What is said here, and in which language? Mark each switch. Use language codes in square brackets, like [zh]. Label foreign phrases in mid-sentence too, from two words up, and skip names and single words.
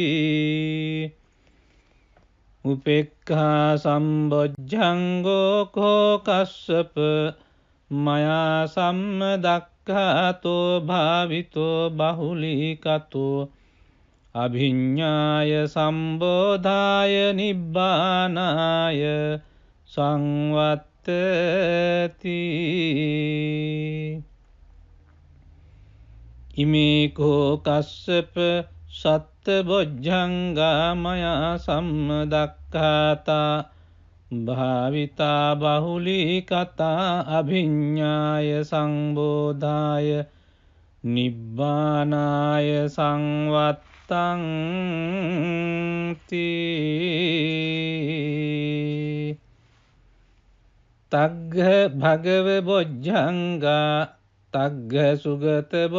[pi] උපේක්ඛා සම්බොජ්ජංගෝ කෝ කස්සප මයා සම්මදක්ඛාතෝ දක්ඛාතෝ භාවිතෝ බහුලීකතෝ අභිඤ්ඤාය සම්බෝධාය නිබ්බානාය සංවත්තති ඉමේකෝ කස්සප සත්තබොජ්ජංගා මයා සම්මදක්ඛාතා භාවිතා බහුලීකතා අභිඤ්ඤාය සංබෝධාය නිබ්බානාය සංවත්තං තග්ග භගව බොජ්ජංගා තග්ග සුගත